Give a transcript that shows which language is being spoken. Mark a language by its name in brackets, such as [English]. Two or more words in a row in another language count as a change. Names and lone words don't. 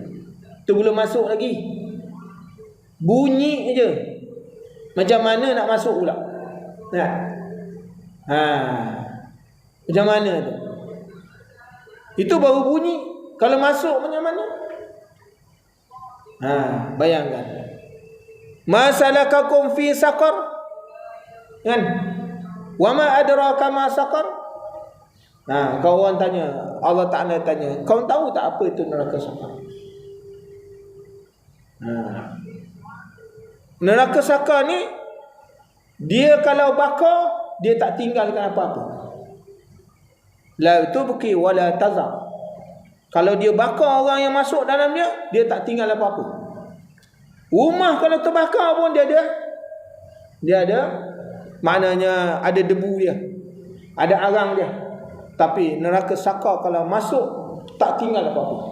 [Malay] Tu belum masuk lagi. Bunyi je. Macam mana nak masuk pula? Nah. Macam mana tu? Itu baru bunyi. Kalau masuk macam mana? Bayangkan. [Arabic] ما سلككم في سقر? Kan? وما أدراك ما سقر? [Malay] Kau orang tanya, Allah Ta'ala tanya, kau tahu tak apa itu neraka saqar? Neraka saqar ni, dia kalau bakar, dia tak tinggalkan apa-apa. [Arabic] لا تبقي ولا تذر. [Malay] Kalau dia bakar orang yang masuk dalam dia, dia tak tinggal apa-apa. Rumah kalau terbakar pun dia ada maknanya ada debu dia, ada arang dia. Tapi neraka saqar kalau masuk, tak tinggal apa-apa.